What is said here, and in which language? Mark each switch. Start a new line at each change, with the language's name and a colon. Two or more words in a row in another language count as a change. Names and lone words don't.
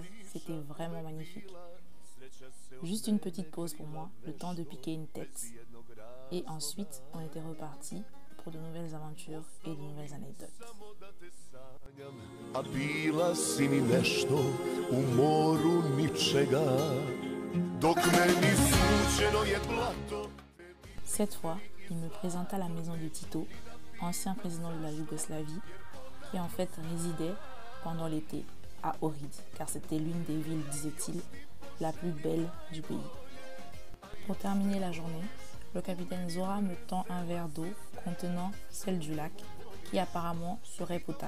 French: C'était vraiment magnifique. Juste une petite pause pour moi, le temps de piquer une tête. Et ensuite, on était reparti pour de nouvelles aventures et de nouvelles anecdotes.
Croatian: A bila si mi nešto u moru ničega, dok meni suđeno je blato.
French: Cette fois, il me présenta la maison de Tito, ancien président de la Yougoslavie, qui en fait résidait pendant l'été à Ohrid, car c'était l'une des villes, disait-il, la plus belle du pays. Pour terminer la journée, le capitaine Zora me tend un verre d'eau contenant celle du lac, qui apparemment serait potable.